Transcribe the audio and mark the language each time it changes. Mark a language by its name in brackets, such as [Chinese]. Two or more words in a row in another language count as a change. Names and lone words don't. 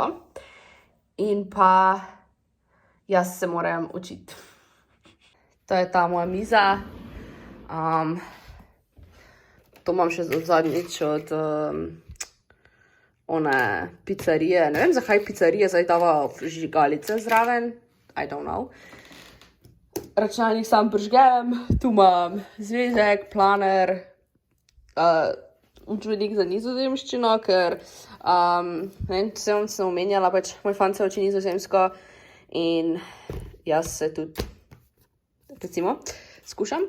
[Slovenian] In pa jaz se moram učiti. To je ta moja miza. To imam še zadnjič od one pizzerije. Ne vem, zakaj pizzerije zdaj dava žigalice zraven. [English] I don't know. [Slovenian] Računalnik sam prižgem, tu imam zvezek, planer, učbenik za nizozemščino, ker ne vem, sem omenjala, pač moj fant se uči nizozemsko in jaz se tudi, recimo, skušam.